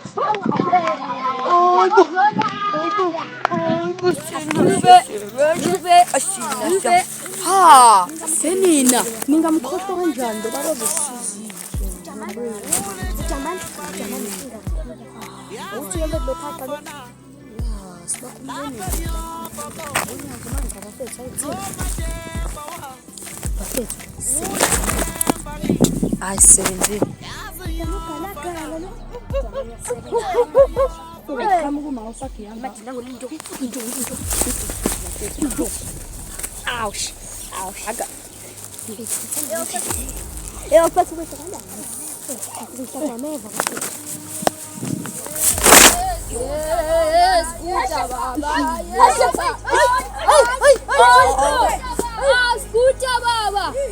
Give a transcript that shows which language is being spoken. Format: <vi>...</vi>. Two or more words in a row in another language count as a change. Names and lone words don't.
<zu>ha senina ningamkhohlwa kanjani ngoba bazosiza Jamani. Uthi yena lo phaka lo. ay sebenzi Ouch. Aga.</zu> <pt>Eu faço isso agora. Escuta, baba. Escuta, baba.</pt>